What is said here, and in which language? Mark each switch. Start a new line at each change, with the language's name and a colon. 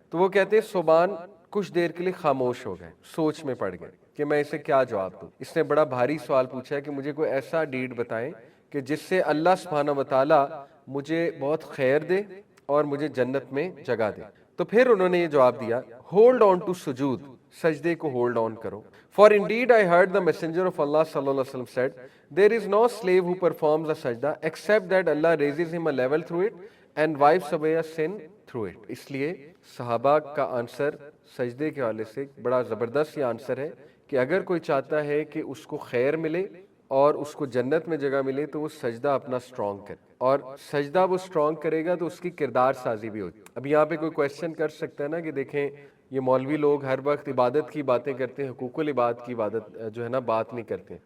Urdu: تو وہ کہتے ہیں صوبان کچھ دیر کے لیے خاموش ہو گئے, سوچ میں پڑ گئے کہ میں اسے کیا جواب دوں. اس نے بڑا بھاری سوال پوچھا ہے کہ مجھے کوئی ایسا ڈیڈ بتائیں کہ جس سے اللہ سبحانہ و تعالیٰ مجھے بہت خیر دے اور مجھے جنت میں جگہ دے. تو پھر انہوں نے یہ جواب دیا ہولڈ آن ٹو سجود, سجدے کو ہولڈ آن کرو.
English: For indeed I heard the messenger of Allah sallallahu alaihi wasallam said, there is no slave who performs a sajda except that Allah raises him a level through it and wipes away a sin through it.
Urdu: اس لیے صحابہ کا answer سجدے کے حوالے سے بڑا زبردست یہ آنسر ہے کہ اگر کوئی چاہتا ہے کہ اس کو خیر ملے اور اس کو جنت میں جگہ ملے تو وہ سجدہ اپنا سٹرونگ کرے, اور سجدہ وہ سٹرونگ کرے گا تو اس کی کردار سازی بھی ہوگی. اب یہاں پہ کوئی کویسچن کر سکتا ہے نا کہ دیکھیں یہ مولوی لوگ ہر وقت عبادت کی باتیں کرتے ہیں, حقوق العباد کی عبادت جو ہے نا بات نہیں کرتے.